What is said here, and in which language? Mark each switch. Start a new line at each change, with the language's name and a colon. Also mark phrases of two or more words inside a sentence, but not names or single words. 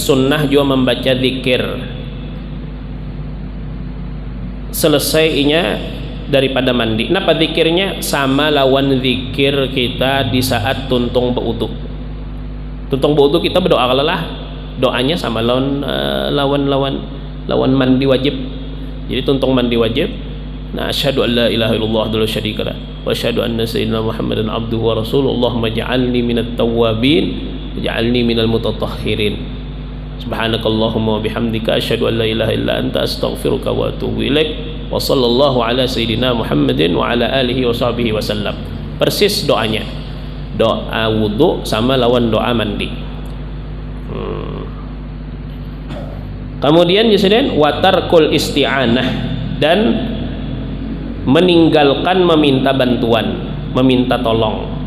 Banjar: Sunnah juga membaca zikir selesainya daripada mandi. Napa zikirnya? Sama lawan zikir kita di saat tuntung berwudu. Tuntung berwudu kita berdoa kalalah, doanya sama lawan mandi wajib. Jadi tuntung mandi wajib, nah
Arabic: أشهد أن لا إله إلا الله وحده لا شريك له وأشهد أن سيدنا محمدا عبده ورسوله، اللهم اجعلني من التوابين واجعلني من المتطهرين، سبحانك اللهم وبحمدك أشهد أن لا إله إلا أنت أستغفرك وأتوب إليك، وصلى الله على سيدنا محمد وعلى آله وصحبه وسلم.
Banjar: Persis doanya, doa wudu sama lawan doa mandi. Kemudian jadikan
Arabic: وترك الاستعانة,
Banjar: dan meninggalkan meminta bantuan, meminta tolong.